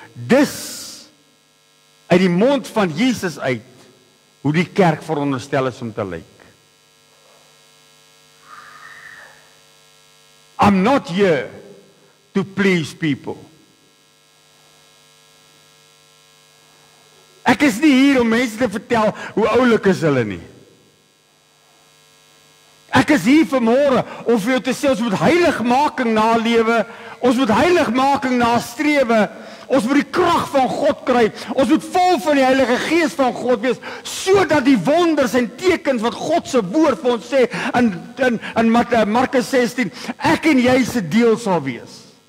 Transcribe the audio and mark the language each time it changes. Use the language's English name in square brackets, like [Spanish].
[Afrikaans] Dis uit die mond van Jesus uit hoe die kerk veronderstel is om te lyk. [English] I'm not here to please people. [Afrikaans] Ek is nie hier om mense te vertel hoe oulik is hulle nie. Ek is hier vanmôre om vir jou te sê, ons moet heiligmaking nalewe, ons moet heiligmaking nastrewe, ons moet die krag van God kry, ons moet vol van die Heilige Gees van God wees, sodat die wonders en tekens wat God se woord vir ons sê, in Markus 16, ek en jy se deel sal wees.